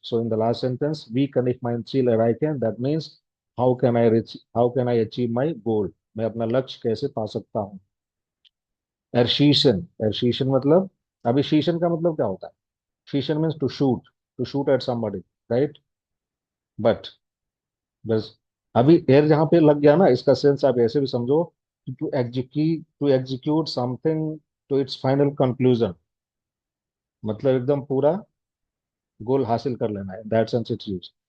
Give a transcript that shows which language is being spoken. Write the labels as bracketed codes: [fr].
[en] So in the last sentence, [de] wie kann ich mein Ziel erreichen? [en] That means how can I reach, how can I achieve my goal? [hi] मैं अपना लक्ष्य कैसे पा सकता हूँ? एरशीशन, एरशीशन मतलब, अभी शीशन का मतलब क्या होता है? [en] शीशन means to shoot at somebody, right? [hi] But बस अभी एयर जहां पे लग गया ना, इसका सेंस आप ऐसे भी समझो, [en] to execute something to its final conclusion, [hi] मतलब एकदम पूरा गोल हासिल कर लेना है, [en] That sense its use.